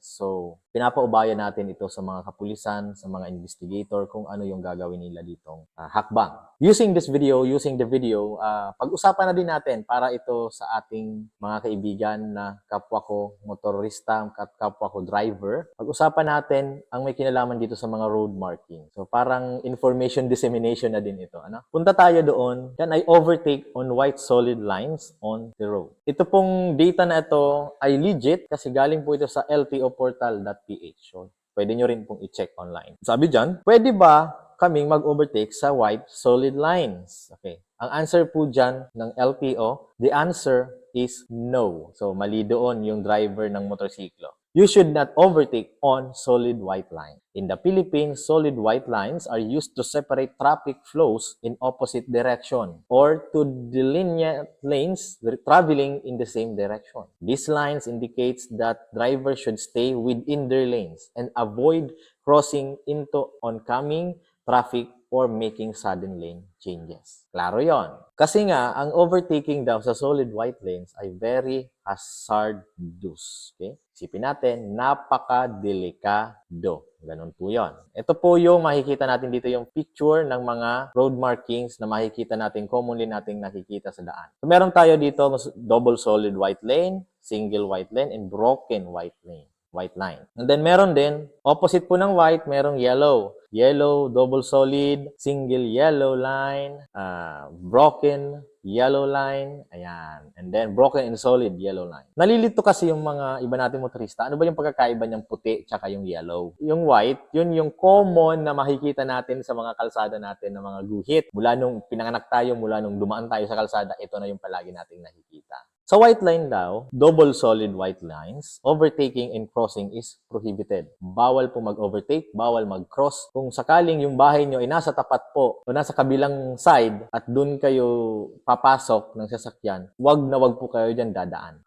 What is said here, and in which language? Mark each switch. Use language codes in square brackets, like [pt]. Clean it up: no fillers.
[tl] So, pinapaubayan natin ito sa mga kapulisan, sa mga investigator kung ano yung gagawin nila ditong hakbang. [en] Using the video, [tl] pag-usapan na din natin para ito sa ating mga kaibigan na kapwa ko motorista, kapwa ko driver. Pag-usapan natin ang may kinalaman dito sa mga road marking. So, parang information dissemination na din ito. Ano? Punta tayo doon. [en] Can I overtake on white solid lines on the road? [tl] Ito pong data na ito ay legit kasi galing po ito sa ltoportal.ph. So, pwede nyo rin pong i-check online. Sabi dyan, pwede ba kaming mag-overtake sa white solid lines? Okay. Ang answer po dyan ng LTO, [en] the answer is no. So, [tl] mali doon yung driver ng motorsiklo. [en] You should not overtake on solid white line. In the Philippines, solid white lines are used to separate traffic flows in opposite direction or to delineate lanes traveling in the same direction. These lines indicates that drivers should stay within their lanes and avoid crossing into oncoming traffic or making sudden lane changes. [tl] Klaro yon. Kasi nga, ang overtaking daw sa solid white lanes ay [en] very hazardous. [tl] Okay? Isipin natin, napaka-delikado. Ganun po yon. Ito po yung makikita natin dito, yung picture ng mga road markings na makikita natin, commonly nating nakikita sa daan. [en] So, [tl] meron tayo dito, [en] double solid white lane, single white lane, and broken white lane. White line. And then [tl] meron din, [en] opposite po ng white, [tl] merong [en] yellow. Yellow, double solid, single yellow line, broken yellow line, ayan. And then broken and solid yellow line. [tl] Nalilito kasi yung mga iba nating motorista. Ano ba yung pagkakaiba niyang puti tsaka yung yellow? Yung white, yun yung common na makikita natin sa mga kalsada natin na mga guhit. Mula nung pinanganak tayo, mula nung dumaan tayo sa kalsada, ito na yung palagi nating nakikita. [en] Sa white line daw, double solid white lines, overtaking and crossing is prohibited. [tl] Bawal po mag-overtake, bawal mag-cross. Kung sakaling yung bahay nyo ay nasa tapat po o nasa kabilang side at dun kayo papasok ng sasakyan, wag na wag po kayo dyan dadaan.